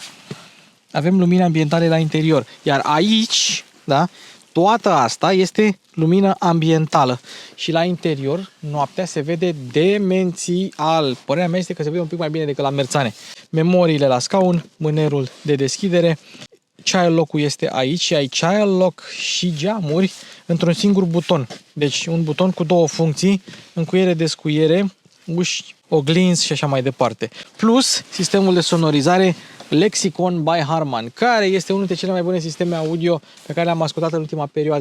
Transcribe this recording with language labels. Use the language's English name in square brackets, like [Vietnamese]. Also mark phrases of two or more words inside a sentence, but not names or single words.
[Romanian] Avem lumini ambientale la interior, iar aici, da, toată asta este lumină ambientală. Și la interior, noaptea se vede demențial. Părerea mea este că se vede un pic mai bine decât la Merzane. memoriile la scaun, mânerul de deschidere. [English] Child lock- [Romanian] ul este aici și ai [English] child lock [Romanian] și geamuri într-un singur buton. Deci un buton cu două funcții, încuiere, descuiere, uși, oglinzi și așa mai departe. Plus sistemul de sonorizare Lexicon by Harman, care este unul dintre cele mai bune sisteme audio pe care le-am ascultat în ultima perioadă.